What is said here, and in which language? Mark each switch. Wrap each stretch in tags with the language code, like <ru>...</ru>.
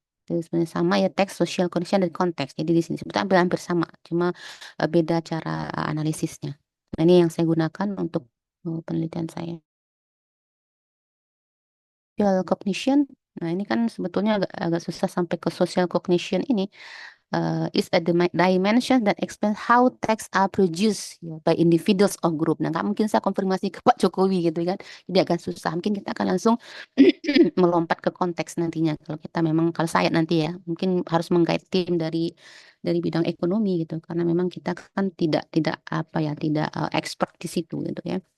<id>Itu sebenarnya sama ya, teks, social condition, dan konteks. Jadi di sini sebetulnya hampir sama, cuma beda cara analisisnya. Nah, ini yang saya gunakan untuk penelitian saya.</id> <en>Social cognition.</en> <id>Nah, ini kan sebetulnya agak susah sampai ke social cognition ini.</id> <en>Is a dimension that explains how texts are produced ya, by individuals or group.</en> <id>Nah, nggak mungkin saya konfirmasi ke Pak Jokowi gitu kan. Jadi agak susah. Mungkin kita akan langsung melompat ke konteks nantinya. Kalau kita memang, kalau saya nanti ya, mungkin harus menggait tim dari bidang ekonomi gitu. Karena memang kita kan tidak apa ya, tidak expert di situ gitu ya.</id>